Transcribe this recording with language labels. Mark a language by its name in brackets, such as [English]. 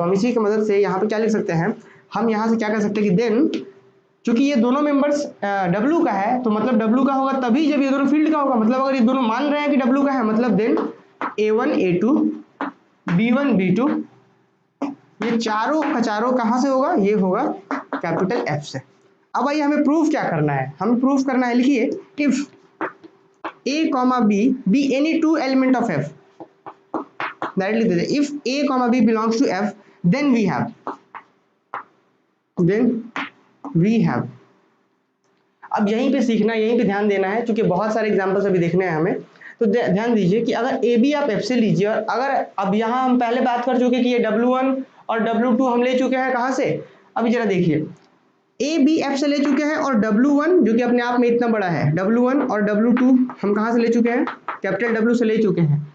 [Hindi] तो हम इसी की मदद से यहाँ पे क्या लिख सकते हैं, हम यहाँ से क्या कर सकते हैं कि देन क्योंकि ये दोनों मेंबर्स W का है, तो मतलब W का होगा तभी जब ये दोनों फील्ड का होगा। मतलब अगर ये दोनों मान रहे हैं कि W का है, मतलब then A1 A2 B1 B2 ये चारों का चारों कहां से होगा, ये होगा कैपिटल F से। अब आइए हमें प्रूफ क्या करना है, हमें प्रूफ करना है, लिखिए [English] if A comma B be any two element of F, [Hindi] directly दे दे, [English] If A comma B belongs to F then we have। [Hindi] अब यहीं पे सीखना, यहीं पे ध्यान देना है, क्योंकि बहुत सारे एग्जांपल्स अभी देखने हैं हमें। तो ध्यान दीजिए कि अगर ए बी आप एफ से लीजिए, और अगर अब यहाँ हम पहले बात कर चुके कि ये W1 और W2 हम ले चुके हैं कहाँ से, अभी जरा देखिए ए बी एफ से ले चुके हैं, और W1 जो कि अपने आप में इतना बड़ा है, W1 और W2 हम कहाँ से ले चुके हैं, कैपिटल W से ले चुके हैं,